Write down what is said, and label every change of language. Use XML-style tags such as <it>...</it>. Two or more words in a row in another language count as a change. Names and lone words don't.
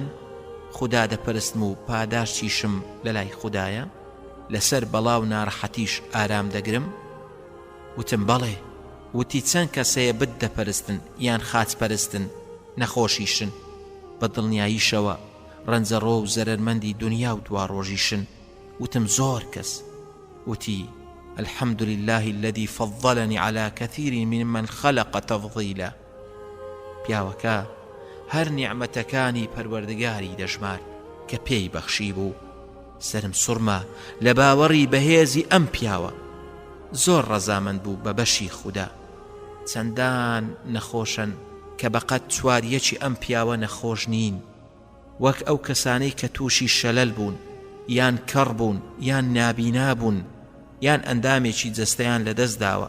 <ckb>خوددا دەپەرستم و پاداشتیشم لە لای خوددایە، لەسەر بەڵاو ناڕەحەتیش ئارام دەگرم؟ وتم بەڵێ. وتی چەند کەسەیە بت دەپەرستن یان خاچ پەرستن نەخۆشیشن، بە دڵنیاییشەوە ڕەنجەڕۆ و زەرەرمەندی دنیا و دواڕۆژیشن؟ وتم زۆر کەس.</ckb> <ar>وتی الحمد لله الذي فضلني على كثير ممن خلق تفضيلا.</ar> <ckb>پیاوەکە هەر نیعمەتەکانی پەروەردگاری دەژمار کە پێی بەخشی بوو. سرم سوڕما لە باوەڕی بەهێزی ئەم پیاوە. زۆر ڕەزامەند بوو بە بەشی خوددا. چەندان نەخۆشن کە بەقەت چواریەکی ئەم پیاوە نەخۆش نین، وەک ئەو کەسانەی کە تووشی شەلەل بوون، یان کەڕ بوون، یان نابینا بوون، یان ئەندامێکی جەستەیان لەدەست داوە.</ckb>